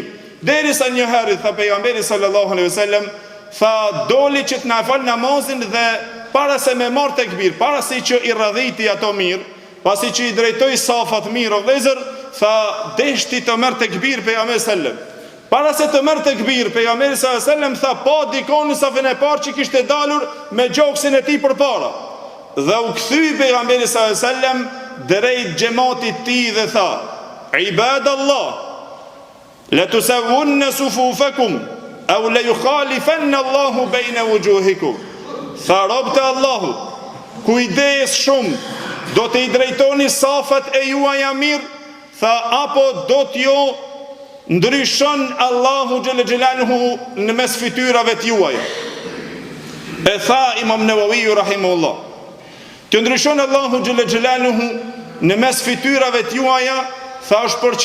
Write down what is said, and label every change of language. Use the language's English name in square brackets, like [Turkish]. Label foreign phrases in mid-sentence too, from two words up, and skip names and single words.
[Albanian] Derisa një herë tha pejgamberi [Arabic] صلى الله عليه وسلم, [Albanian] tha doli që të na fal namazin dhe para se me marr tekbir, para se që I radhiti ato mirë, pasi që I drejtoi safat mirë o vëllezër, tha deshti të merr tekbir pejgamberi sallallahu. Para se të merr tekbir, pejgamberi [Arabic] صلى الله عليه وسلم [Albanian] tha pa dikon në safin e parë që kishte dalur me gjoksin e tij përpara. Dhe u kthyi pejgamberi [Arabic] صلى الله عليه وسلم [Albanian] drejt xhamatit të tij dhe tha: [Arabic] "عباد الله لتسون صفوفكم أو ليخالفن الله بين وجوهكم." [Albanian] Tha rob të Allahut, kujdes shumë, do të I drejtoni safat e juaja mirë, tha apo do t'ju ndryshon Allahu [Arabic] جل جلاله [Albanian] në mes fytyrave të juaja. E tha Imam Nawawi rahimahullah, të ndryshon Allahu [Arabic] جل جلاله [Albanian] në mes fytyrave të juaja, tha është për